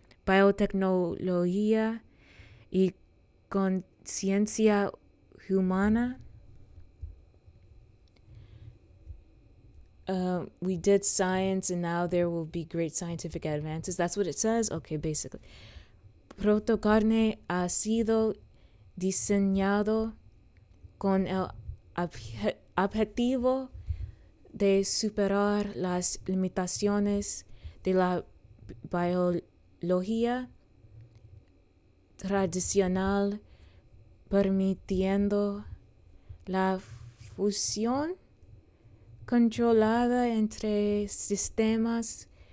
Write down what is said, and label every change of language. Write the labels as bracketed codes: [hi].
[es] Biotecnología y conciencia humana. [en] We did science and now there will be great scientific advances. That's what it says? Okay, basically. [es] PROTO-CARNE ha sido diseñado con el objetivo de superar las limitaciones de la biología tradicional, permitiendo la fusión controlada entre sistemas.